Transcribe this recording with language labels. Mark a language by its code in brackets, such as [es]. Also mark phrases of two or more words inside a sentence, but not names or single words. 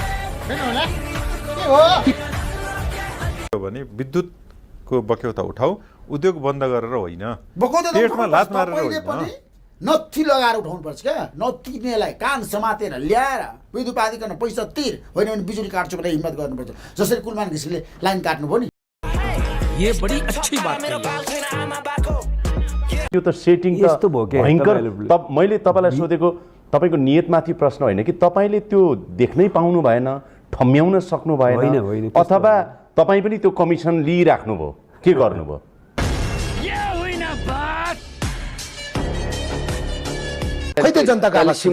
[ne] भने विद्युतको बक्यौता उठाऊ, उद्योग बन्द गरेर होइन, बकौता त पेटमा लात उठाउनुपर्छ, मारेर तपाईँले होइन। पनि नत्थी लगाएर उठाउनुपर्छ क्या। नत्थीनेलाई कान समातेर ल्याएर विद्युत पादिकन पैसा तिर, होइन भने बिजुली काट्छु भनेर हिम्मत गर्नुपर्छ। जसरी कुलमान घिसिङले लाइन काट्नु भयो नि। [hi] ये बड़ी अच्छी बात है। [ne] यो त सेटिङ त भयङ्कर। मैले तपाईँलाई सोधेको तपाईँको नियतमाथि प्रश्न होइन कि तपाईँले त्यो देख्नै पाउनु भएन, ठम्म्याउन सक्नु भएन, अथवा तपाईँ पनि त्यो कमिसन लिइराख्नु भयो, के गर्नुभयो? खै त जनताको आवाज सुन्ने?